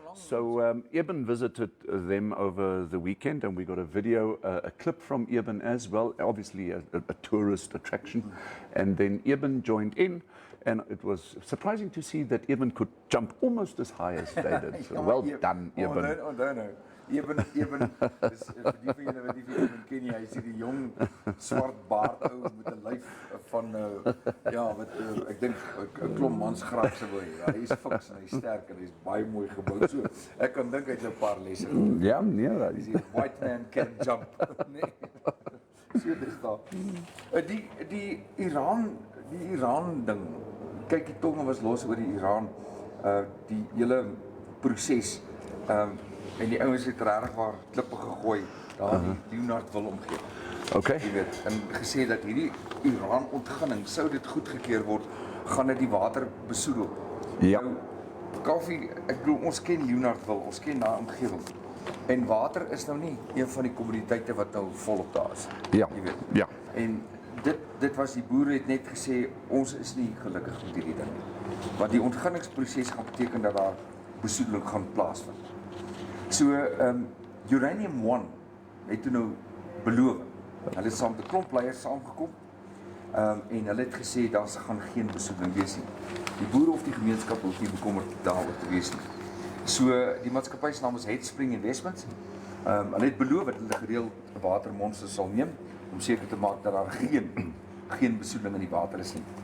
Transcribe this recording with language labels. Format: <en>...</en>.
<en>So Eben visited them over the weekend, and we got a video, a clip from Eben as well, obviously a tourist attraction. And then Eben joined in, and it was surprising to see that Eben could jump almost as high as they did. So well done, Eben.</en> <af>Eben, dis vir die van julle wat nie van Kenia, hy sien die jong swart baard ou met 'n lyf van wat ek dink 'n klomp mans graag sou wil hê. Hy is fiks en hy's sterk en hy's baie mooi gebou. So ek kan dink hy het 'n paar lesse. Ja, nee, dis die white man can jump. Nee. So dis daar. Die Iran ding. Kyk, die tonge was los oor die Iran, die hele proses. En die ouens het regtig waar klippe gegooi daar in die Leonardville omgewing. Okay. Jy weet, en gesê dat hierdie Iran ontginning, sou dit goedgekeur word, gaan dit die water besoedel. Ja. Nou, Kaufeee, ek bedoel, ons ken Leonardville, ons ken daai omgewing. En water is nou nie een van die kommoditeite wat nou volop daar is. Ja. Jy weet. Ja. En dit was, die boere het net gesê, ons is nie gelukkig met hierdie ding nie. Want die ontginningsproses gaan beteken dat daar besoedeling gaan plaasvind. So, Uranium One het toe nou beloof. Hulle het saam met 'n klomp leiers saamgekom, en hulle het gesê daar gaan geen besoedeling wees nie. Die boere of die gemeenskap hoef nie bekommerd daaroor te wees nie. So, die maatskappy se naam is Headspring Investments. Hulle het beloof dat hulle gereeld watermonsters sal neem om seker te maak dat daar geen besoedeling in die water is nie.</af>